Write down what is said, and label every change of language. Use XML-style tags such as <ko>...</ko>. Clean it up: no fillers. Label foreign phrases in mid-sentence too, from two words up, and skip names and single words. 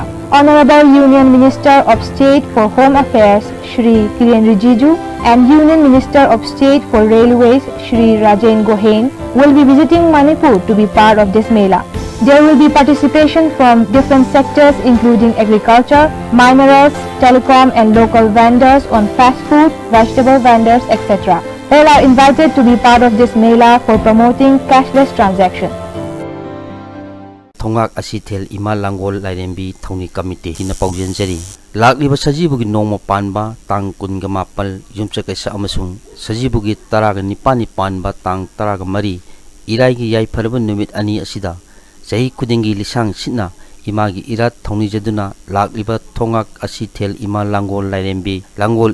<en>Honorable Union Minister of State for Home Affairs Shri Kiren Rijiju and Union Minister of State for Railways Shri Rajen Gohain will be visiting Manipur to be part of this Mela. There will be participation from different sectors including agriculture, minerals, telecom and local vendors on fast food, vegetable vendors, etc. All are invited to be part of this Mela for promoting cashless transactions.</en> <mni>Thongak Asitel Ima Langol Lairembi Thoni Committee Hina Paujenjeri Lakliba Sajibugi Nongma Panba Tang Kunga Mapal Yumchakesa Amasung Sajibugi Taraga Nipani Panba Tang Taraga Mari Iraigi Yai Paraban Numit Ani Asida Sahi Kudingi Lisang Sitna Imagi Irat Thoni Jaduna Lakliba Thongak Asitel Ima Langol Lairembi Langol</mni>